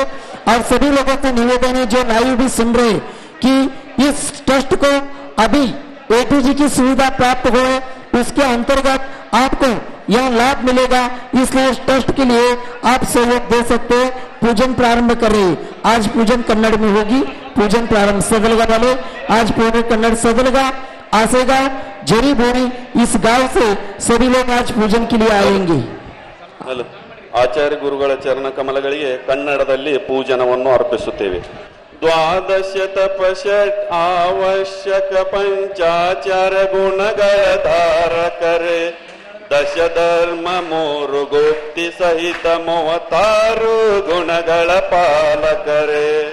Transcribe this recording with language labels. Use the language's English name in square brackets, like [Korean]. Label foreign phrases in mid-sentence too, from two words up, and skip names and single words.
[Hindi] और सभी लोगों को निवेदन है जो लाइव भी सुन रहे कि इस ट्रस्ट को अभी एटीजी की सुविधा प्राप्त हो, उसके अंतर्गत आपको यह लाभ मिलेगा, इसलिए इस ट्रस्ट के लिए आप सहयोग दे सकते हैं। पूजन प्रारंभ करें। आज पूजन कन्नड़ में होगी। पूजन प्रारंभ सदलगा वाले आज पूरे कन्नड़ सदलगा आसेगांव जरी बोरी इस गांव से सभी लोग आज पूजन के लिए आएंगे। [Kannada] ಆಚಾರ್ಯ ಗುರುಗಳ ಚರಣ ಕಮಲಗಳಿಗೆ ಕನ್ನಡದಲ್ಲಿ ಪೂಜನವನ್ನು ಅರ್ಪಿಸುತ್ತೇವೆ. ದ್ವಾದಶ ತಪಷಟ್ ಅವಶ್ಯಕ ಪಂಚಾಚಾರ ಗುಣಗಳ ಧಾರಕರೆ ದಶ ಧರ್ಮ ಮೂರು ಗುಪ್ತಿ ಸಹಿತ 36 ಗುಣಗಳ ಪಾಲಕರೆ